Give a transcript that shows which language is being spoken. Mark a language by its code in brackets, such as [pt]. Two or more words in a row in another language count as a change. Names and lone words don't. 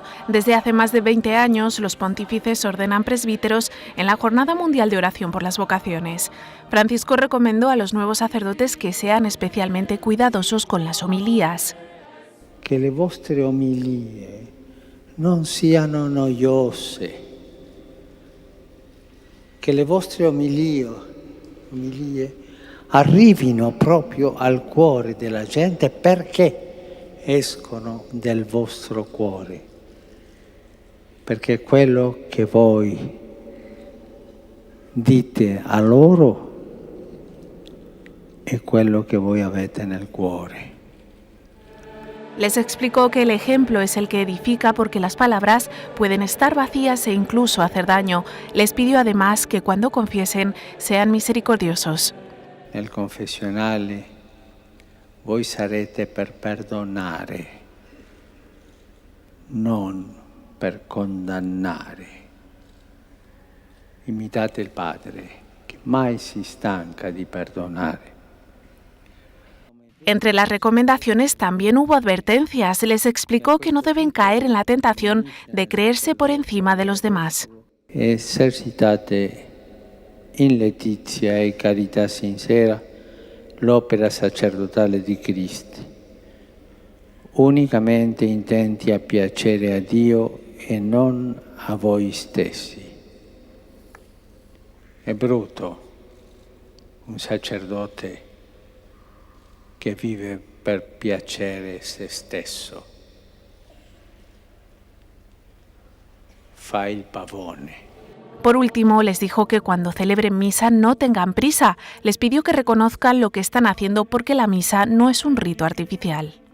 [es] Desde hace más de 20 años, los pontífices ordenan presbíteros en la Jornada Mundial de Oración por las Vocaciones. Francisco recomendó a los nuevos sacerdotes que sean especialmente cuidadosos con las homilías. [it] Que le vostre omilie non siano noiose, che le vostre omilie arrivino proprio al cuore della gente perché escono del vostro cuore, perché quello che voi dite a loro è quello che voi avete nel cuore. [es] Les explicó que el ejemplo es el que edifica porque las palabras pueden estar vacías e incluso hacer daño. Les pidió además que cuando confiesen sean misericordiosos. [it] Nel confessionale voi sarete per perdonare, non per condannare. Imitate il Padre, che mai si stanca di perdonare. [es] Entre las recomendaciones también hubo advertencias. Les explicó que no deben caer en la tentación de creerse por encima de los demás. [it] Esercitate in letizia e carità sincera l'opera sacerdotale di Cristo, unicamente intenti a piacere a Dio e non a voi stessi. È brutto un sacerdote che vive per piacere se stesso. Fa il pavone. [es] Por último, les dijo que cuando celebren misa no tengan prisa. Les pidió que reconozcan lo que están haciendo porque la misa no es un rito artificial.